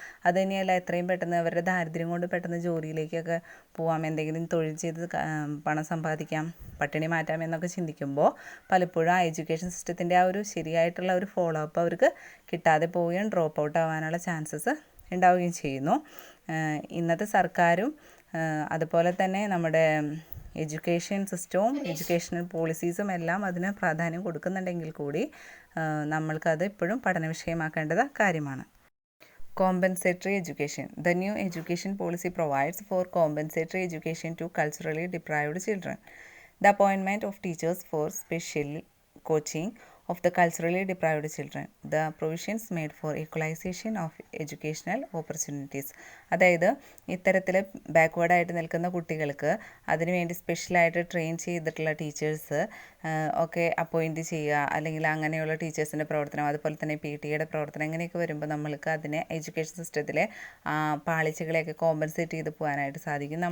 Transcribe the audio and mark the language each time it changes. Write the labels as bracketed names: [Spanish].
[Malayalam] അത് തന്നെയല്ല എത്രയും പെട്ടെന്ന് അവരുടെ ദാരിദ്ര്യം കൊണ്ട് പെട്ടെന്ന് ജോലിയിലേക്കൊക്കെ പോവാം, എന്തെങ്കിലും തൊഴിൽ ചെയ്ത് പണം സമ്പാദിക്കാം, പട്ടിണി മാറ്റാം എന്നൊക്കെ ചിന്തിക്കുമ്പോൾ പലപ്പോഴും ആ എഡ്യൂക്കേഷൻ സിസ്റ്റത്തിൻ്റെ ആ ഒരു ശരിയായിട്ടുള്ള ഒരു ഫോളോ അപ്പ് അവർക്ക് കിട്ടാതെ പോവുകയും ഡ്രോപ്പ് ഔട്ട് ആവാനുള്ള ചാൻസസ് ഉണ്ടാവുകയും ചെയ്യുന്നു. ഇന്നത്തെ സർക്കാരും അതുപോലെ തന്നെ നമ്മുടെ എഡ്യൂക്കേഷൻ സിസ്റ്റവും എഡ്യൂക്കേഷണൽ പോളിസീസും എല്ലാം അതിന് പ്രാധാന്യം കൊടുക്കുന്നുണ്ടെങ്കിൽ കൂടി നമ്മൾക്കത് ഇപ്പോഴും പഠന വിഷയമാക്കേണ്ടത് കാര്യമാണ്. [English] Compensatory education. The new education policy provides for compensatory education to culturally deprived children. The appointment of teachers for special coaching of the culturally deprived children. The provisions made for equalization of educational opportunities. [Malayalam] അതായത് ഇത്തരത്തിൽ ബാക്ക്വേർഡായിട്ട് നിൽക്കുന്ന കുട്ടികൾക്ക് അതിനുവേണ്ടി സ്പെഷ്യലായിട്ട് train ചെയ്തിട്ടുള്ള teachers ഒക്കെ appoint ചെയ്യുക, അല്ലെങ്കിൽ അങ്ങനെയുള്ള ടീച്ചേഴ്സിൻ്റെ പ്രവർത്തനം, അതുപോലെ തന്നെ PTA പ്രവർത്തനം, ഇങ്ങനെയൊക്കെ വരുമ്പോൾ നമ്മൾക്ക് അതിനെ എഡ്യൂക്കേഷൻ സിസ്റ്റത്തിലെ പാളിച്ചകളെയൊക്കെ കോമ്പൻസേറ്റ് ചെയ്ത് പോകാനായിട്ട് സാധിക്കും.